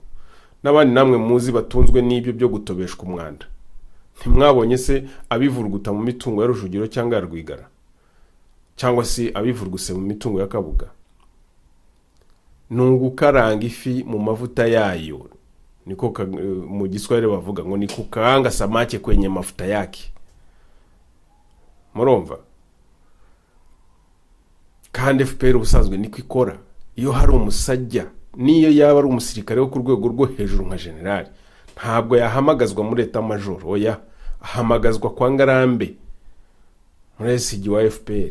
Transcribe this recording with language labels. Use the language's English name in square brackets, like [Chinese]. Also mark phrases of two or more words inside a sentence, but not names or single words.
[Kinyarwanda] N'abandi namwe muzi batunzwe n'ibyo byo gutobeshwa umwanda. Ntimwabonye se abivurguta mu mitungo ya Rujugiro cyangwa ya Rwigara, cyangwa se abivurguse mu mitungo ya Kabuga? Nungukaranga ifi mu mavuta yayo, niko mu Giswahili bavuga ngo [Swahili] ni kukaanga samaki kwenye mafuta yake. [Kinyarwanda] Murumva? Kandi FPR ubusanzwe niko ikora. Iyo hari umusajya, niyo yaba ari umusirikare wo ku rwego rwo hejuru nka generali, ntabwo yahamagazwa muri leta major, oya, ahamagazwa kwa Ngarambe muri SG wa FPR.